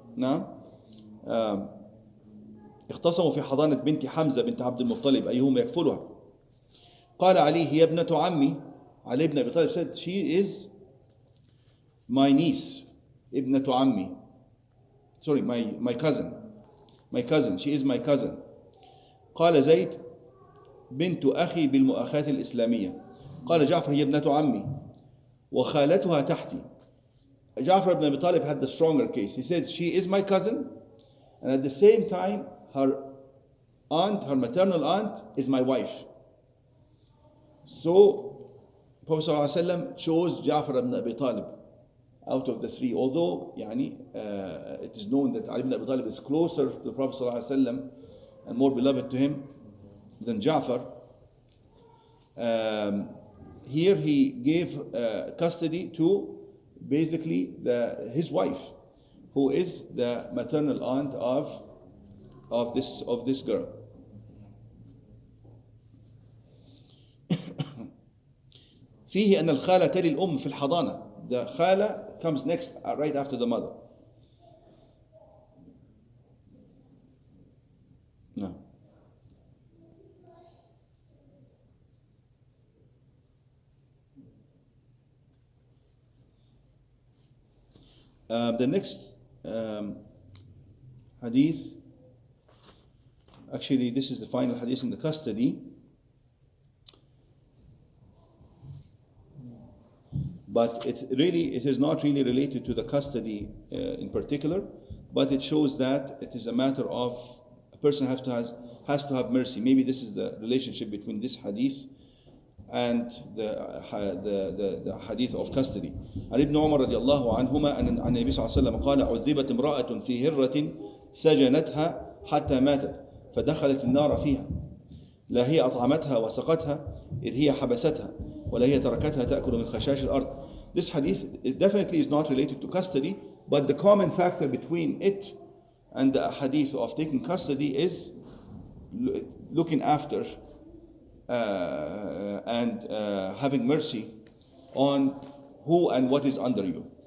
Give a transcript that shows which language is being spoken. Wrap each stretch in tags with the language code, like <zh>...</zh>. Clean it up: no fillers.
<ar>Now, اختصموا في حضانة بنت حمزة بنت عبد المطلب أيهما يكفلها. قال علي هي ابنة عمي.</ar> <en>Ali ibn Abi Talib said, she is my niece,</en> <ar>ابنة عمي.</ar> <en>Sorry, my cousin. She is my cousin.</en> <ar>قال زيد بنت أخي بالمؤاخاة الإسلامية. قال جعفر هي ابنة عمي وخالتها تحتي.</ar> <en>Ja'far ibn Abi Talib had the stronger case. He said, she is my cousin, and at the same time, her aunt, her maternal aunt, is my wife. So, Prophet ﷺ chose Ja'far ibn Abi Talib out of the three. Although, it is known that Ali ibn Abi Talib is closer to the Prophet ﷺ and more beloved to him than Ja'far. Here he gave custody to basically his wife, who is the maternal aunt of this girl.</en> <ar>فيه أن الخالة تلي الأم في الحضانة.</ar> <en>The khala comes next, right after the mother. No. The next hadith, actually this is the final hadith in the custody, but it is not really related to the custody in particular, but it shows that it is a matter of a person has to have mercy. Maybe this is the relationship between this hadith and the hadith of custody.</en> <ar>عن ابن عمر رضي الله عنهما أن النبي صلى الله عليه وسلم قال عذبت امرأة في هرة سجنتها حتى ماتت فدخلت النار فيها لا هي أطعمتها وسقتها إذ هي حبستها ولا هي تركتها تأكل من خشاش الأرض.</ar> <en>This hadith, it definitely is not related to custody, but the common factor between it and the hadith of taking custody is looking after and having mercy on who and what is under you.</en>